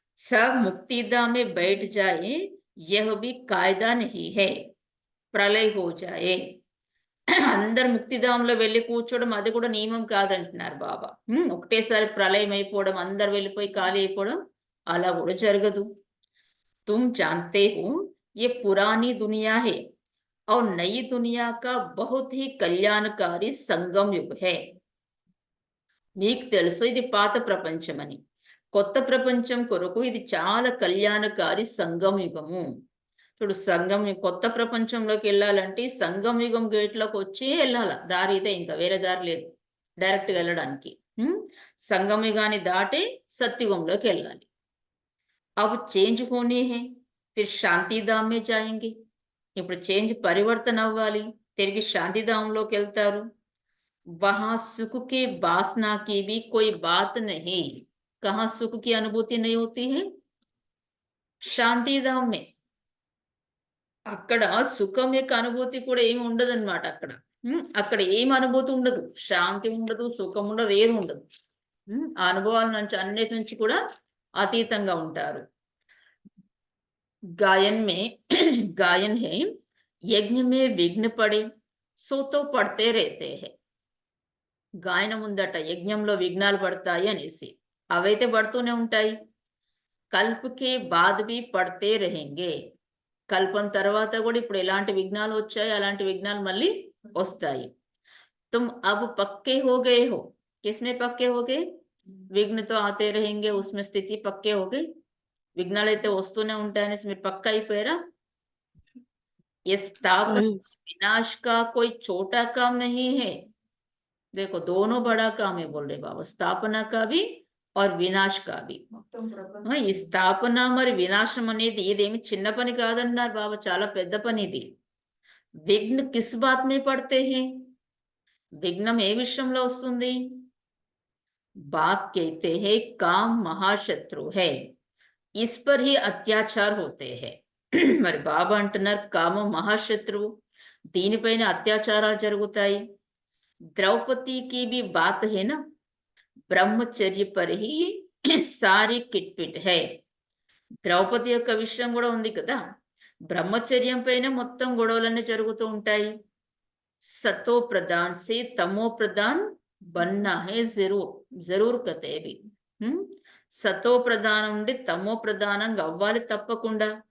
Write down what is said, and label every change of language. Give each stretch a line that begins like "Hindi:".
Hindi: सब मुक्तिदा में बैठ जाए, यह भी कायदा नहीं है, ప్రళయ हो जाए.
Telugu: అందరు ముక్తిధామంలో వెళ్ళి కూర్చోవడం అది కూడా నియమం కాదంటున్నారు బాబా. ఒకటేసారి ప్రళయం అయిపోవడం, అందరు వెళ్ళిపోయి ఖాళీ అయిపోవడం అలా కూడా జరగదు.
Hindi: तुम जानते हो ये पुरानी दुनिया है और नई दुनिया का बहुत ही कल्याणकारी संगम युग है.
Telugu: మీకు తెలుసు ఇది పాత ప్రపంచం అని. కొత్త ప్రపంచం కొరకు ఇది చాలా కళ్యాణకారి సంగమ యుగము. చూడు కొత్త ప్రపంచంలోకి వెళ్ళాలంటే సంగమ యుగం గేట్లోకి వచ్చి వెళ్ళాల. దారి ఇదే, ఇంకా వేరే దారి లేదు డైరెక్ట్గా వెళ్ళడానికి. సంగమ యుగాన్ని దాటి సత్యుగంలోకి వెళ్ళాలి.
Hindi: अब चेंज होने हैं फिर శాంతిధామ్ మే జాయేంగే.
Telugu: ఇప్పుడు చేంజ్ పరివర్తన అవ్వాలి, తిరిగి శాంతిధామంలోకి వెళ్తారు.
Hindi: वहां सुख के वासना की भी कोई बात नहीं. कहाँ सुख की अनुभूति नहीं होती है? శాంతిధామ్ में.
Telugu: అక్కడ సుఖం యొక్క అనుభూతి కూడా ఏమి ఉండదు అనమాట. అక్కడ ఏమి అనుభూతి ఉండదు, శాంతి ఉండదు, సుఖం ఉండదు, ఏమి ఉండదు. ఆ అనుభవాల నుంచి అన్నిటి నుంచి కూడా అతీతంగా ఉంటారు.
Hindi: गायन है यज्ञ में विघ्न पड़े सो तो पढ़ते रहते हैं.
Telugu: గాయనం ఉందట, యజ్ఞంలో విఘ్నాలు పడతాయి అనేసి. అవైతే పడుతూనే ఉంటాయి.
Hindi: కల్పకే బాద్ బి పడతే రహేంగే.
Telugu: కల్పం తర్వాత కూడా ఇప్పుడు ఎలాంటి విఘ్నాలు వచ్చాయి అలాంటి విఘ్నాలు మళ్ళీ వస్తాయి.
Hindi: तुम अब पक्के हो गए हो. किसमें पक्के हो गए? विघ्न तो आते रहेंगे, उसमें स्थिति पक्के हो गए.
Telugu: విఘ్నాలు అయితే వస్తూనే ఉంటాయనేసి మీరు పక్కా అయిపోయారా?
Hindi: ये स्थापना विनाश का कोई छोटा काम नहीं है. देखो दोनों बड़ा काम है बोल रहे बाबा, स्थापना का भी और వినాశ్ का भी.
Telugu: ఈ స్థాపన మరి వినాశం అనేది ఇదేమి చిన్న పని కాదన్నారు బాబా, చాలా పెద్ద పని ఇది.
Hindi: విఘ్న కిస్ బాత్ మే పడతే హై?
Telugu: విఘ్నం ఏ విషయంలో వస్తుంది?
Hindi: బాప్ कहते हैं काम महाशत्रु है, इस पर ही अत्याचार होते हैं.
Telugu: మరి బాబా అంటున్నారు కామం మహాశత్రువు, దీనిపైన అత్యాచారాలు జరుగుతాయి.
Hindi: द्रौपदी की भी बात है ना, ब्रह्मचर्य पर ही सारी किटपिट है.
Telugu: ద్రౌపది యొక్క విషయం కూడా ఉంది కదా, బ్రహ్మచర్యం పైన మొత్తం గొడవలన్నీ జరుగుతూ ఉంటాయి.
Hindi: సతో ప్రధాన్ సే తమో ప్రధాన్ బన్నా హై జరూర్ కతేవి.
Telugu: సతో ప్రధానం నుండి తమో ప్రధానంగా అవ్వాలి తప్పకుండా.